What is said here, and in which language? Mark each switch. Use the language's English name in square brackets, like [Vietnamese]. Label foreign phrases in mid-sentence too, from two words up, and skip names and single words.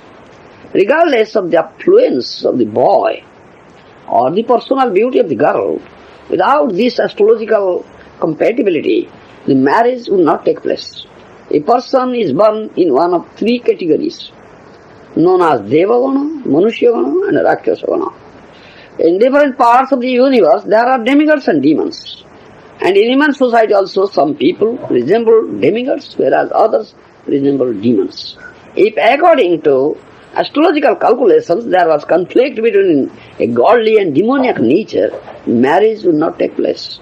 [English] Regardless of the affluence of the boy or the personal beauty of the girl, without this astrological compatibility, the marriage would not take place. A person is born in one of three categories, known as [Sanskrit] deva-gaṇa, manushya-gaṇa and rākṣasa-gaṇa. [English] In different parts of the universe, there are demigods and demons. And in human society also, some people resemble demigods, whereas others resemble demons. If according to astrological calculations there was conflict between a godly and demoniac nature, marriage would not take place.